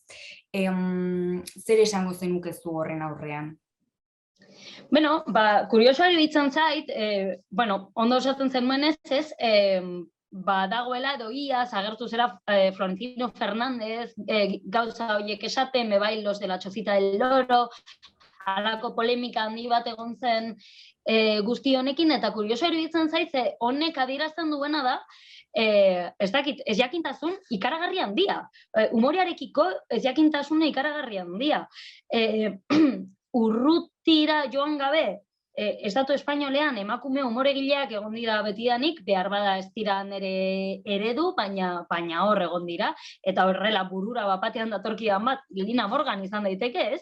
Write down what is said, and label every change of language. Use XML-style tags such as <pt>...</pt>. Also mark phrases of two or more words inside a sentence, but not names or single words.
<eu>Zer esango zenuke zu horren aurrean? Kuriosoa iruditzen zait, ondo osatzen zenuen ez, dagoela edo iaz agertu zera Florentino Fernández gauza horiek esaten, bebai los de la chocita del loro, halako polemika handi bat egon zen guzti honekin, eta kurioso iruditzen zait, honek adierazten duena da, ez dakit, ez jakintasun ikaragarri handia. Umorearekiko ez jakintasuna ikaragarri handia. Urrutira joan gabe, Estatu espainolean emakume umoregileak egon dira betidanik, behar bada ez dira nire eredu, baina hor egon dira, eta horrela burura bapatean datorkidan bat, Lina Morgan izan daiteke, ez?</eu>